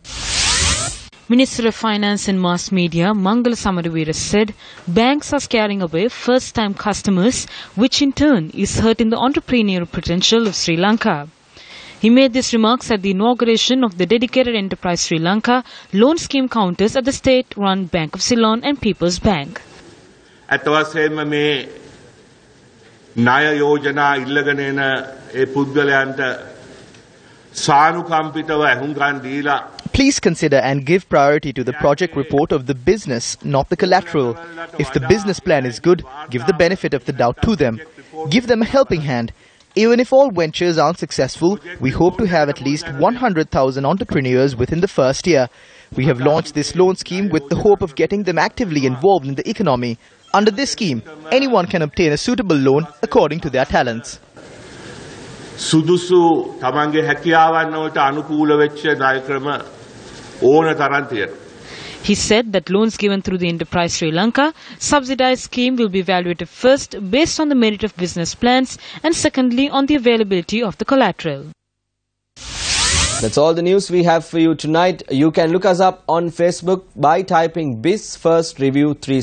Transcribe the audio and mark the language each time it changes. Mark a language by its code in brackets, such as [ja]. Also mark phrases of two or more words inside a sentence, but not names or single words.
[en] Minister of Finance and Mass Media Mangala Samaravira said banks are scaring away first-time customers, which in turn is hurting the entrepreneurial potential of Sri Lanka. He made these remarks at the inauguration of the dedicated Enterprise Sri Lanka loan scheme counters at the state-run Bank of Ceylon and People's Bank. [si] අතවසයෙන්ම මේ ණය යෝජනා ඉල්ලගෙන එන ඒ පුද්ගලයන්ට සානුකම්පිතව අහුම්කම් දීලා [en] Please consider and give priority to the project report of the business, not the collateral. If the business plan is good, give the benefit of the doubt to them. Give them a helping hand. Even if all ventures aren't successful, we hope to have at least 100,000 entrepreneurs within the first year. We have launched this loan scheme with the hope of getting them actively involved in the economy. Under this scheme, anyone can obtain a suitable loan according to their talents. [si] සුදුසු තමන්ගේ හැකියාවන් වලට අනුකූල වෙච්ච ණය ක්‍රම ඕන තරම් තියෙනවා. [en] He said that loans given through the Enterprise Sri Lanka subsidized scheme will be evaluated first based on the merit of business plans and secondly on the availability of the collateral. That's all the news we have for you tonight. You can look us up on Facebook by typing BIS First Review 360.